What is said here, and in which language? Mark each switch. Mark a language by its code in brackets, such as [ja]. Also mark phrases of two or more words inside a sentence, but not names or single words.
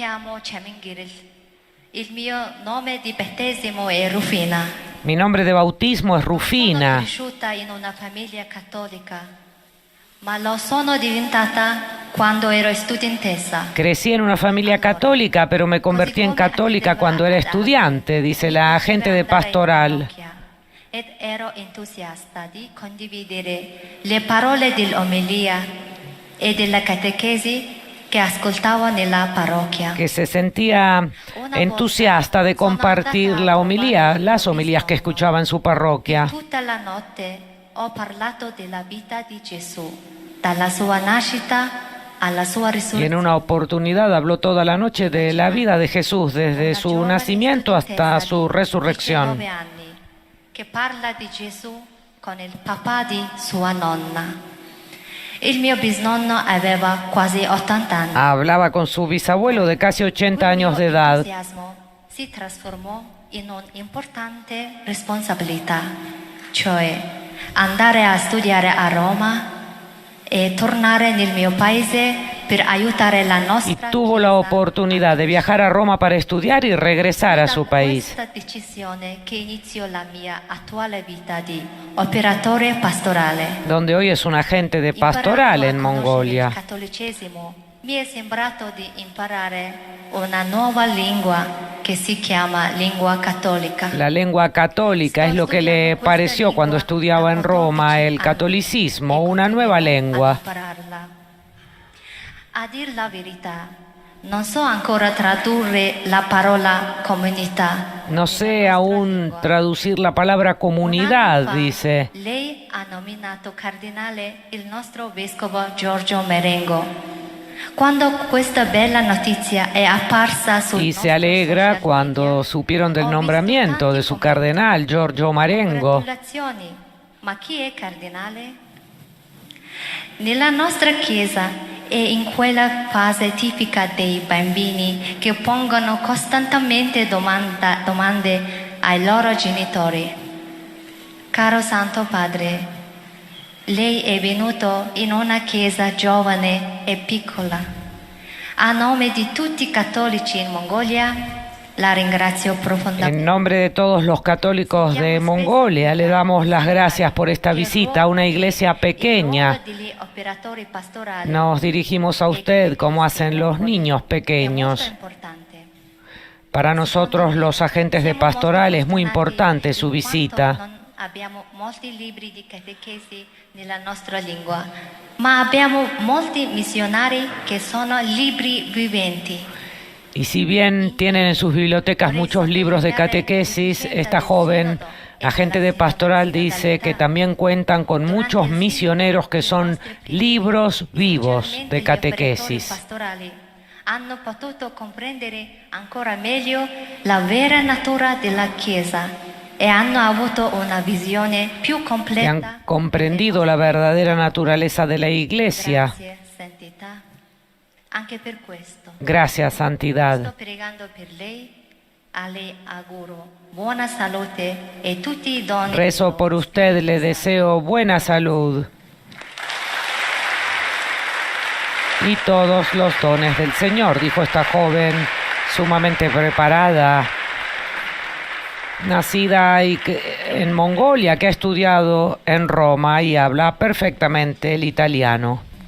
[es] Mi nombre de bautismo es Rufina. Crecí en una familia católica, pero me convertí en católica cuando era estudiante, dice la agente de pastoral. [it] ed ero entusiasta di condividere le parole dell'omelia e della catechesi que ascoltavo nella parroquia. [es] Que se sentía entusiasta de compartir la homilía, las homilías que escuchaba en su parroquia. [it] Tutta la notte ho parlato della vita di Gesù, dalla sua nascita alla sua [es] Y en [it] risurrezione. [es] una oportunidad habló toda la noche de la vida de Jesús, desde su nacimiento hasta su resurrección. [it] 19 anni, che parla di Gesù con il papà di sua nonna. Il mio bisnonno aveva quasi 80 anni. [es] Hablaba con su bisabuelo de casi 80 años de [it] Il mio [es] edad. [it] entusiasmo si trasformò in un'importante responsabilità, cioè andare a studiare a Roma e tornare nel mio paese per aiutare la [es] Y [it] nostra [es] tuvo la [it] Chiesa. [es] oportunidad de viajar a Roma para estudiar y regresar a su país, [it] Da questa decisione che iniziò la mia attuale vita di operatore pastorale. [es] donde hoy es un agente de pastoral en Mongolia. [it] Il cattolicesimo mi è sembrato di imparare una nuova lingua che si chiama lingua cattolica. [es] La lengua católica es lo que le pareció cuando estudiaba en Roma el catolicismo, una nueva lengua. [it] A dir la verità, non so ancora tradurre la parola comunità. [es] No sé aún traducir la palabra comunidad, dice. [it] Lei ha nominato cardinale il nostro vescovo Giorgio Marengo. Quando questa bella notizia è apparsa sul [es] Y se alegra cuando supieron del nombramiento de su cardenal, Giorgio Marengo. [it] Congratulazioni. Ma chi è cardinale? Nella nostra chiesa è in quella fase tipica dei bambini che pongono costantemente domande ai loro genitori. Caro Santo Padre, lei è venuto in una chiesa giovane e piccola. A nome di tutti i cattolici in Mongolia, la ringrazio [es] En [it] profondamente. [es] nombre de todos los católicos de Mongolia, le damos las gracias por esta visita a una iglesia pequeña. Nos dirigimos a usted como hacen los niños pequeños. Para nosotros, los agentes de pastoral, es muy importante su visita. [it] Abbiamo molti libri di catechesi nella nostra lingua, ma abbiamo molti missionari che sono libri viventi. [es] Y si bien tienen en sus bibliotecas muchos libros de catequesis, esta joven agente de pastoral dice que también cuentan con muchos misioneros que son libros vivos de catequesis. [it] Hanno potuto comprendere ancora meglio la vera natura della Chiesa e hanno avuto una visione più [es] Que [it] completa. [es] han comprendido la verdadera naturaleza de la iglesia. [it] Grazie, santità. Anche per questo [es] Gracias, santidad. [it] sto pregando per lei, a lei auguro buona salute e tutti i doni. [es] Rezo por usted, le deseo buena salud y todos los dones del Señor, dijo esta joven sumamente preparada, nacida en Mongolia, que ha estudiado en Roma y habla perfectamente el italiano.